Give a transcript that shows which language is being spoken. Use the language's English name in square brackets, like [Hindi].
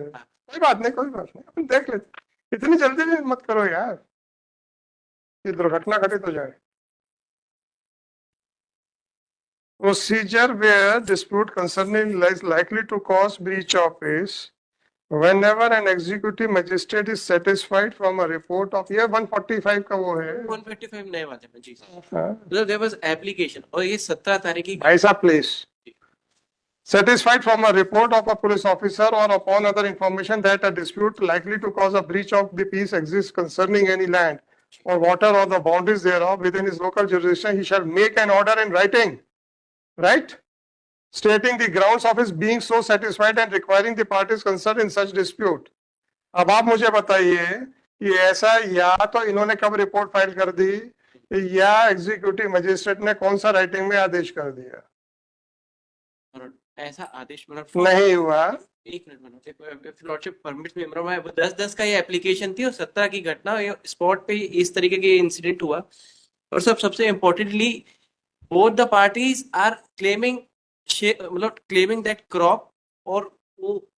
[Hindi] कोई बात नहीं, कोई बात नहीं, अपन देख लेते। इतनी जल्दी भी मत करो यार, ये दुर्घटना घटित हो जाए। [English] procedure where dispute concerning is likely to cause breach of peace whenever an executive magistrate is satisfied from a report of [Hindi] ये 145 का वो है 155 नए वाले में जी हाँ, मतलब [English] there was application [Hindi] और ये 17 तारीख की भाई साहब please [English] satisfied from a report of a police officer or upon other information that a dispute likely to cause a breach of the peace exists concerning any land or water or the boundaries thereof within his local jurisdiction, he shall make an order in writing, right? Stating the grounds of his being so satisfied and requiring the parties concerned in such dispute. [Hindi] अब आप मुझे बताइए कि ऐसा या तो इन्होंने कब रिपोर्ट फाइल कर दी या एग्जीक्यूटिव मजिस्ट्रेट ने कौन सा राइटिंग में आदेश कर दिया? और ऐसा आदेश मतलब नहीं हुआ। एक मिनट [English] if lordship permits me [Hindi] मतलब वो 10-10 का ये एप्लीकेशन थी और 17 की घटना स्पॉट पे इस तरीके के इंसिडेंट हुआ और सबसे importantly [English] both the parties are claiming मतलब claiming that crop [Hindi] और वो